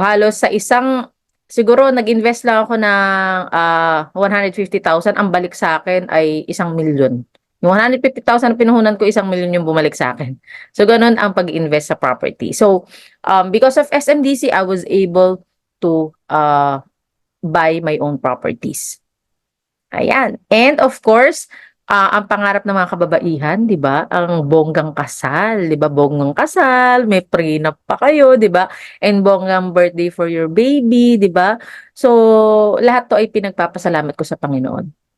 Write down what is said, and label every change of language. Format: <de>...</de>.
<tl>Halos sa siguro nag-invest lang ako ng 150,000, ang balik sa akin ay 1,000,000. Yung 150,000 na pinuhunan ko, 1,000,000 yung bumalik sa akin. So ganun ang pag-invest sa property.</tl> <en>So because of SMDC, I was able to buy my own properties.</en> <tl>Ayan.</tl> <en>And of course,</en> <tl>ang pangarap ng mga kababaihan, 'di ba? Ang bonggang kasal, 'di ba? Bonggang kasal, may prenup pa kayo, 'di ba? And bonggang</tl> <en>birthday for your baby,</en> <tl>'di ba? So, lahat 'to ay pinagpapasalamat ko sa Panginoon.</tl>